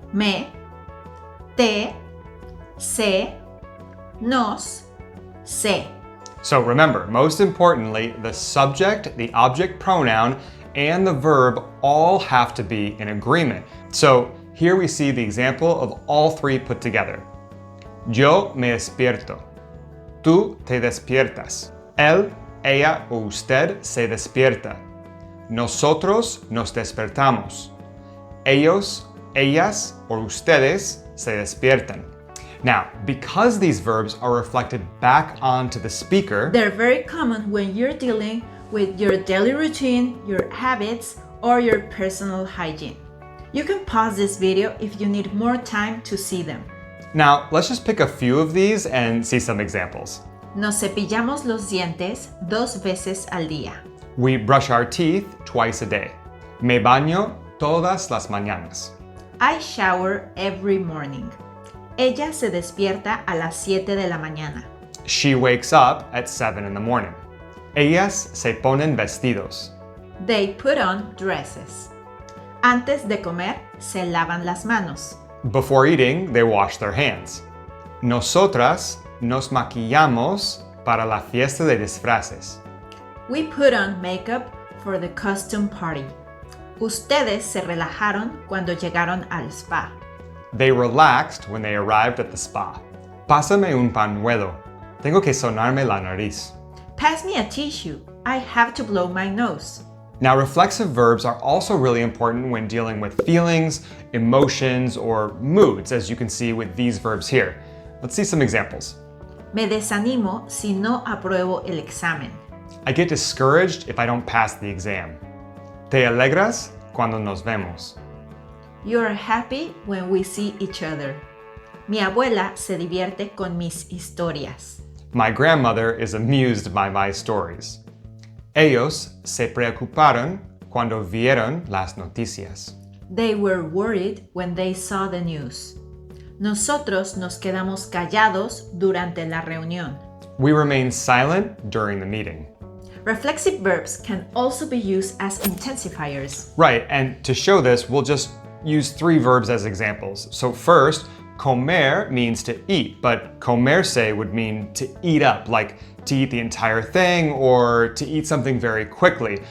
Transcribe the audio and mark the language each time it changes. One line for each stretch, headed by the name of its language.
Spanish: Me, te, se, nos, se.
English: So remember, most importantly, the subject, the object pronoun, and the verb all have to be in agreement. So here we see the example of all three put together.
Spanish: Yo me despierto. Tú te despiertas. Él, ella o usted se despierta. Nosotros nos despertamos. Ellos, ellas o ustedes se despiertan.
English: Now, because these verbs are reflected back onto the speaker, they're very common when you're dealing with your daily routine, your habits, or your personal hygiene. You can pause this video if you need more time to see them. Now, let's just pick a few of these and see some examples.
Spanish: Nos cepillamos los dientes 2 veces al día.
English: We brush our teeth twice a day.
Spanish: Me baño todas las mañanas.
English: I shower every morning.
Spanish: Ella se despierta a las 7 de la mañana.
English: She wakes up at 7 in the morning.
Spanish: Ellas se ponen vestidos.
English: They put on dresses.
Spanish: Antes de comer, se lavan las manos.
English: Before eating, they wash their hands.
Spanish: Nosotras nos maquillamos para la fiesta de disfraces.
English: We put on makeup for the costume party.
Spanish: Ustedes se relajaron cuando llegaron al spa.
English: They relaxed when they arrived at the spa.
Spanish: Pásame un pañuelo. Tengo que sonarme la nariz.
English: Pass me a tissue. I have to blow my nose. Now, reflexive verbs are also really important when dealing with feelings, emotions, or moods, as you can see with these verbs here. Let's see some examples.
Spanish: Me desanimo si no apruebo el examen.
English: I get discouraged if I don't pass the exam.
Spanish: Te alegras cuando nos vemos.
English: You're happy when we see each other.
Spanish: Mi abuela se divierte con mis historias.
English: My grandmother is amused by my stories.
Spanish: Ellos se preocuparon cuando vieron las noticias.
English: They were worried when they saw the news.
Spanish: Nosotros nos quedamos callados durante la reunión.
English: We remain silent during the meeting. Reflexive verbs can also be used as intensifiers. Right, and to show this, we'll just use 3 verbs as examples. So first, comer means to eat, but comerse would mean to eat up, like to eat the entire thing or to eat something very quickly.